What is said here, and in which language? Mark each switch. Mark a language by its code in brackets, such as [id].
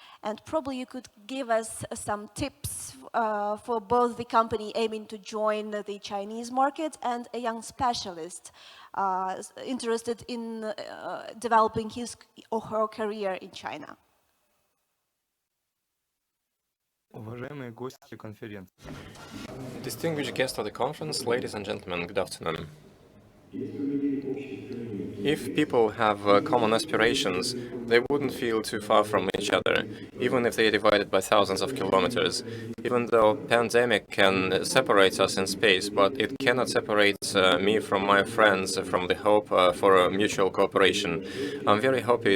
[en] And probably you could give us some tips for both the company aiming to join the Chinese market and a young specialist interested in developing his or her career in China. [ru] Уважаемые гости конференции. [en] Distinguished guests of the conference, ladies and gentlemen, good afternoon. If people have common aspirations, they wouldn't feel too far from each other, even if they are divided by thousands of kilometers. Even though pandemic can separate us in space, but it cannot separate me from my friends, from the hope for mutual cooperation. I'm very happy.